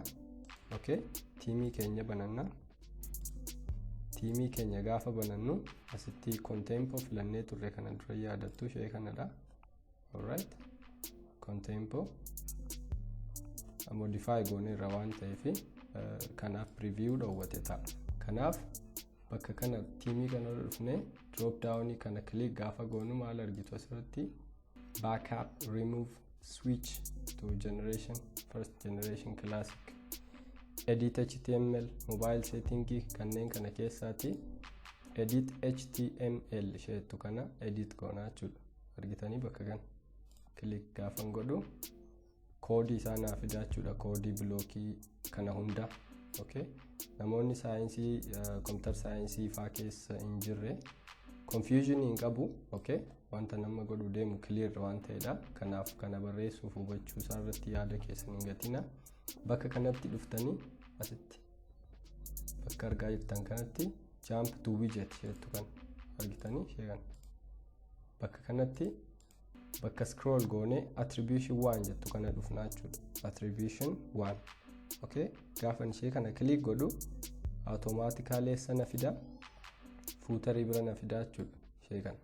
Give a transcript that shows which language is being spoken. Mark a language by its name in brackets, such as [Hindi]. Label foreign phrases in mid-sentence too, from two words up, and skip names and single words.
[Oromo] Okay, teamii keenya bananna. Teamii keenya gaafa banannu asitti contempo filannee turre kana dura yaadattu ishee kanadha. Alright, contempo modify goone irra waan ta'eef kanaaf preview dhoowwate ta'a. Kanaaf bakka kana teamii kana dhufne [English] drop down [Oromo] kana click gaafa goonu maal argitu asirratti [English] backup remove switch to generation first generation classic edit html mobile setting [Oromo] kanneen kana keessaati [English] edit html [Oromo] isheetu kana edit goona jechuudha. Argitanii bakka kana click gaafa godhu koodii isaa naaf fida jechuudha. Koodii blockii kana hunda. Okay, namoonni saayinsii computer saayinsii faa keessa hin jirre confusion hin qabu. Okay, wanta nama godhu deemu clear waan ta'edha. Kanaaf kana barreessuuf hubachuu isaa irratti yaada keessan hin gatina. Bakka kanatti dhuftanii asitti bakka argaa jirtan kanatti [English] jump to widget [Oromo] jettu kan argitanii ishee kana bakka kanatti bakka scroll goone attribution 1 jettu kana dhufna jechuudha. Attribution 1. Okay, gaafa ishee kana click godhu automatically sana fida footer bira na fida jechuudha ishee kana.